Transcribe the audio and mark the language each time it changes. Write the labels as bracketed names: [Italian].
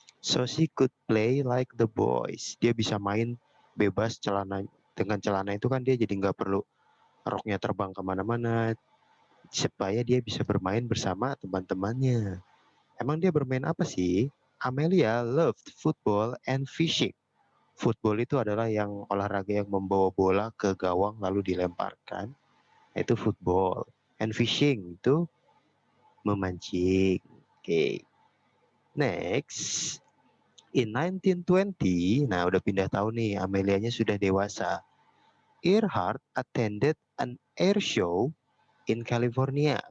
[English] So she could play like the boys. [Indonesian] Dia bisa main bebas dengan celana itu kan dia jadi nggak perlu roknya terbang kemana-mana, supaya dia bisa bermain bersama teman-temannya. Emang dia bermain apa sih? [English] Amelia loved football and fishing. [Indonesian] Football itu adalah yang olahraga yang membawa bola ke gawang lalu dilemparkan. Itu football. [English] And fishing [Indonesian] itu memancing. Oke. [English] Next. In 1920, [Indonesian] nah udah pindah tahun nih, Amelianya sudah dewasa. [English] Earhart attended an air show in California.